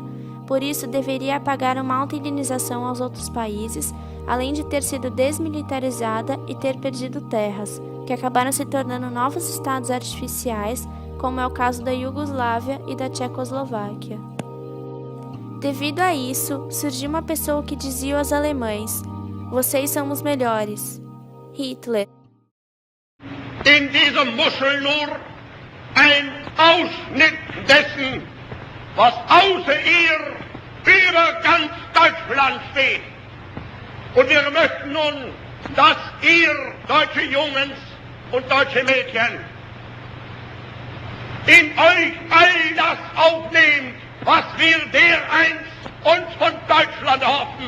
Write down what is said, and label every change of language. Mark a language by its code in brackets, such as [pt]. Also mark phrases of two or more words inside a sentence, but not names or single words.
[pt] Por isso, deveria pagar uma alta indenização aos outros países, além de ter sido desmilitarizada e ter perdido terras, que acabaram se tornando novos estados artificiais, como é o caso da Iugoslávia e da Tchecoslováquia. Devido a isso, surgiu uma pessoa que dizia aos alemães: "Vocês são os melhores." Hitler. [de] In diesem Muschel nur ein Ausschnitt dessen, was außer ihr über ganz Deutschland steht. Und wir möchten nun, dass ihr, deutsche Jungs und deutsche Mädchen, in euch all das aufnehmt, was wir dereinst uns von Deutschland hoffen.